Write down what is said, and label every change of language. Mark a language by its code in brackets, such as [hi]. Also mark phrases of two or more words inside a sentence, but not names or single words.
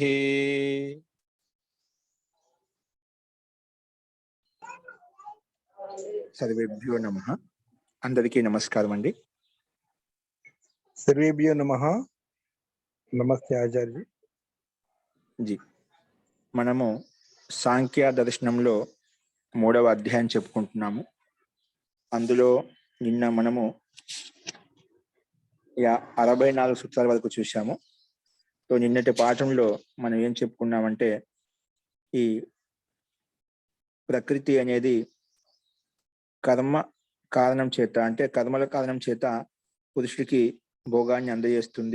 [sa] सर्वेभ्यो नमः। [te] అందరికీ నమస్కారం అండి। [sa] सर्वेभ्यो नमः। नमస్తే ఆచార్య [te] जी మనము సాంఖ్య దర్శనంలో మూడవ అధ్యాయం చెప్పుకుంటున్నాము. అందులో నిన్న మనము 64 సూత్రాల వరకు చూశాము. సో నిన్నటి పాఠంలో మనం ఏం చెప్పుకున్నామంటే ఈ ప్రకృతి అనేది కర్మ కారణం చేత అంటే కర్మల కారణం చేత పురుషుడికి భోగాన్ని అందజేస్తుంది.